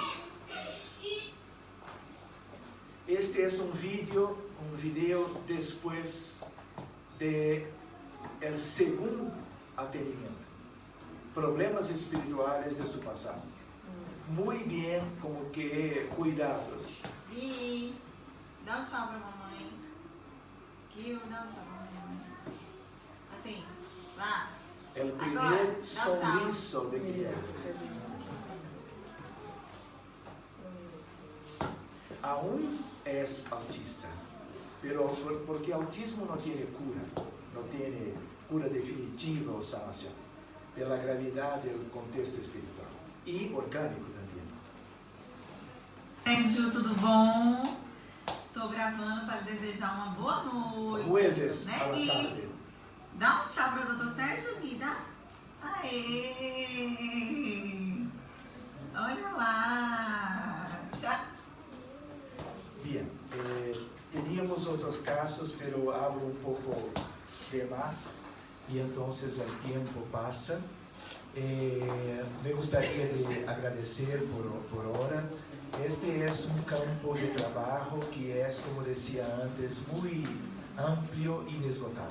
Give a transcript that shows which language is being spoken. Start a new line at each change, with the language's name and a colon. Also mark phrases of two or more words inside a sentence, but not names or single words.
Spanish: Este es un video después de el segundo atendimiento. Problemas espirituales de su pasado. Muy bien, como que cuidados.
Portuguese: E dá um tchau pra mamãe. Gil, dá um tchau pra mamãe. Assim, vá.
Spanish: El primer
Portuguese: Agora, sorriso de Guillermo.
Spanish: Aún es autista, pero porque autismo no tiene cura definitiva o sanación, pela gravidad del contexto espiritual y orgánico también.
Portuguese: Sérgio, tudo bom? Tô gravando para desejar uma boa noite.
Spanish: Jueves
Portuguese: né,
Spanish: a la
Portuguese: Gui?
Spanish: tarde.
Portuguese: Dá um tchau pro Dr. Sérgio, Gui, dá? Aê! Olha lá! Tchau!
Spanish: Bien, teníamos otros casos, pero hablo un poco de más y entonces el tiempo pasa. Me gustaría de agradecer por ahora. Este es un campo de trabajo que es, como decía antes, muy amplio y inesgotable.